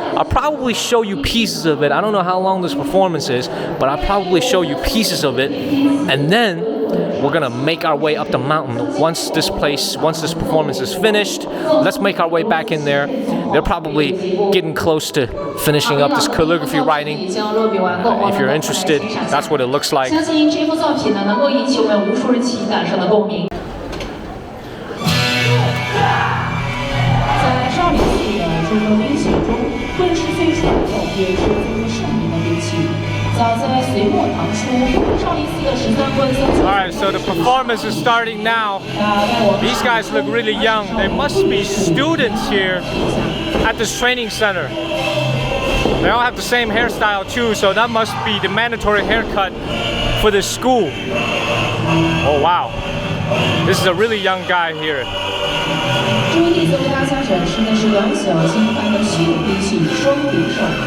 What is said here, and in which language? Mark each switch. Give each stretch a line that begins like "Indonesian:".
English: I'll probably show you pieces of it. I don't know how long this performance is, but I'll probably show you pieces of it. And then we're gonna make our way up the mountain. Once this performance is finished, let's make our way back in there. They're probably getting close to finishing up this calligraphy writing. If you're interested, that's what it looks like.
Chinese: 相信这幅作品呢，能够引起我们无数人情感上的共鸣。在少林寺的诸多兵器中，棍是最传统也是最盛名的兵器。早在隋末唐初，少林寺的13棍僧。
English: All right, so the performance is starting now. These guys look really young. They must be students here at this training center. They all have the same hairstyle too, so that must be the mandatory haircut for this school. Oh wow, this is a really young guy here.
Chinese: 朱弟子为大家展示的是两小精悍的虚武兵器双柄手。